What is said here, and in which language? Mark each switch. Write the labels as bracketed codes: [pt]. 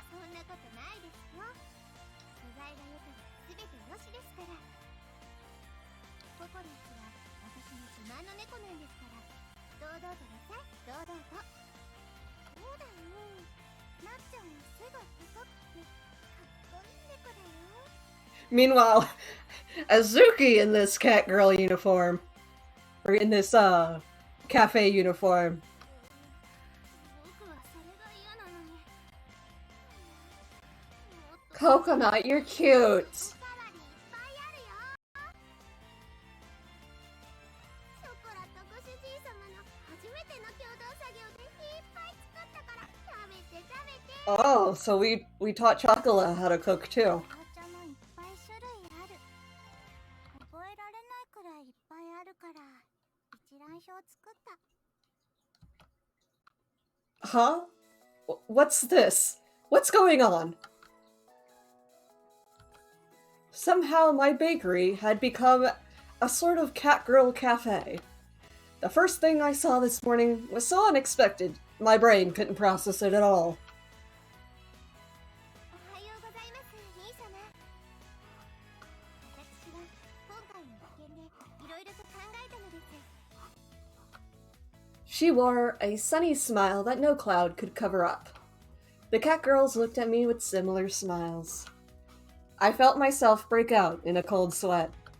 [ja] そんなことないですよ。素材が良ければ全てよしですから。ココリッチは私の自慢の猫なんですから。堂々となさい、堂々と。そうだよ。なっちゃんは背が高くてかっこいい猫だよ。 [en] Meanwhile, Azuki in this cat girl uniform, or in this cafe uniform. [ja] 僕はそれが嫌なのに。もっと [en] Coconut, you're cute. [ja] おかわりいっぱいあるよ。ショコラとご主人様の初めての共同作業でいっぱい作ったから食べて食べて。 [en] Oh, so we taught Chocolate how to cook too. [ja] 紅茶もいっぱい種類ある。覚えられないくらいいっぱいあるから一覧表作った。 [en] Huh? What's this? What's going on? Somehow my bakery had become a sort of cat girl cafe. The first thing I saw this morning was so unexpected, my brain couldn't process it at all. [ja] おはようございます、兄様。私は今回の実験でいろいろと考えたのです。 [en] She wore a sunny smile that no cloud could cover up. The cat girls looked at me with similar smiles. I felt myself break out in a cold sweat.